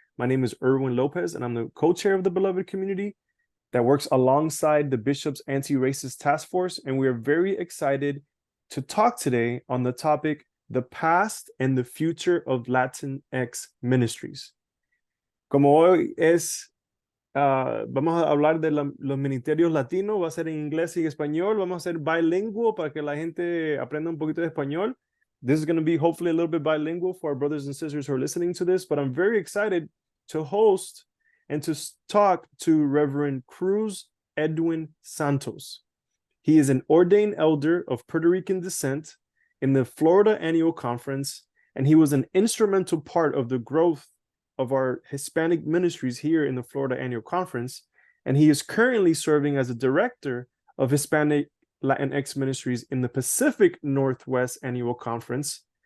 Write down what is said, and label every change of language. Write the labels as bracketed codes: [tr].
[en] My name is Edwin Lopez, and I'm the co-chair of the Beloved Community that works alongside the Bishop's Anti-Racist Task Force, and we are very excited to talk today on the topic, the past and the future of Latinx Ministries. [es] Como hoy es vamos a hablar de los ministerios latinos, va a ser en inglés y español, vamos a ser bilingüe para que la gente aprenda un poquito de español. [en] This is going to be hopefully a little bit bilingual for our brothers and sisters who are listening to this, but I'm very excited to host and to talk to Reverend Cruz Edwin Santos. He is an ordained elder of Puerto Rican descent in the Florida Annual Conference, and he was an instrumental part of the growth of our Hispanic ministries here in the Florida Annual Conference, and he is currently serving as a director of Hispanic Latinx Ministries in the Pacific Northwest Annual Conference,